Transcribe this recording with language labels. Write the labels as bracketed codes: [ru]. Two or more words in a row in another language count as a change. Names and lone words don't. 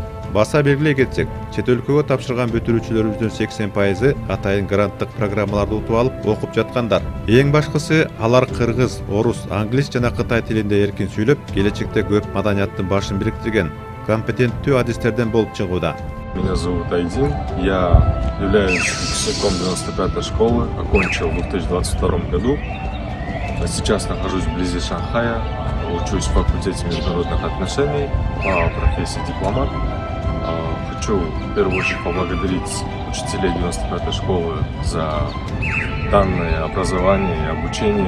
[ky] Баса белгилей кетсек, чет өлкөгө тапшырган бүтүрүүчүлөрүбүздүн 80% атайын гранттык программаларды утуп алып окуп жаткандар. Эң башкысы, алар кыргыз, орус, англис жана кытай тилинде эркин сүйлөп, келечекте көп маданияттын башын бириктирген компетенттүү адистерден болуп чыгууда. [ru] Меня зовут Айдин, я являюсь выпускником 95-й школы, окончил в 2022 году. Сейчас нахожусь вблизи Шанхая, учусь в факультете международных отношений по профессии дипломат. Хочу в первую очередь поблагодарить учителей 95-й школы за данное образование и обучение.